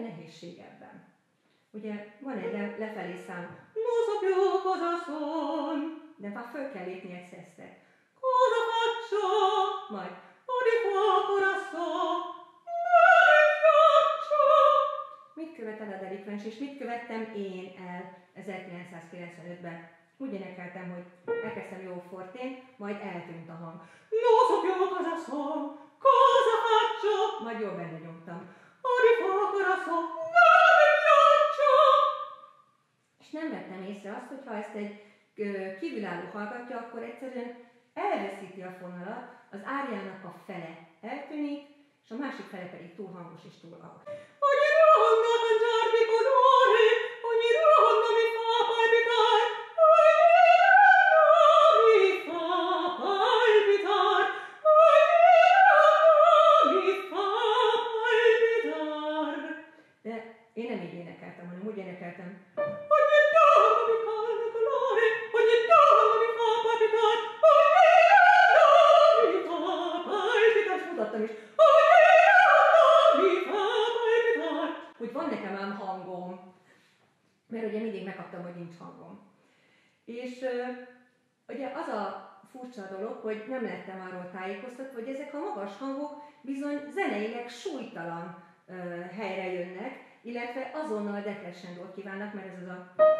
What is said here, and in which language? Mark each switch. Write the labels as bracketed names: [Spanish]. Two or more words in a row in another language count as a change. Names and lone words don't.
[Hungarian] nehézség ebben. Ugye van egy lefelé szám, [Italian] cosa più, cosa son, [Hungarian] de már föl kell lépni egy szesztet. [Italian] Cosa faccio, majd di fuoco corazon, [Hungarian] mit követel a delikvens, és mit követtem én el 1995-ben? Úgy énekeltem, hogy elkezdtem jó fortén, majd eltűnt a hang. [Italian] Non so più cosa son, cosa faccio, [Hungarian] majd jól benne nyomtam. [Italian] Di fuoco corazon, [Hungarian] és nem vettem észre azt, hogy ha ezt egy kívülálló hallgatja, akkor egyszerűen elveszíti a fonalat, az áriának a fele eltűnik, és a másik fele pedig túl hangos és túl alap. [Italian] Ogni donna cantarmi colore, ogni donna mi fa palpitar, ogni donna mi fa palpitar, ogni donna mi fa palpitar. [Hungarian] De én nem így énekeltem, hanem úgy énekeltem. Ogni donna mi canta colore, ogni donna mi fa palpitar, ogni donna mi fa palpitar. És mutattam is. Hogy van nekem ám hangom, mert ugye mindig megkaptam, hogy nincs hangom. És ugye az a furcsa dolog, hogy nem lettem arról tájékoztatva, hogy ezek a magas hangok bizony zeneileg súlytalan helyre jönnek, illetve azonnal decrescendót kívánnak, mert ez az a...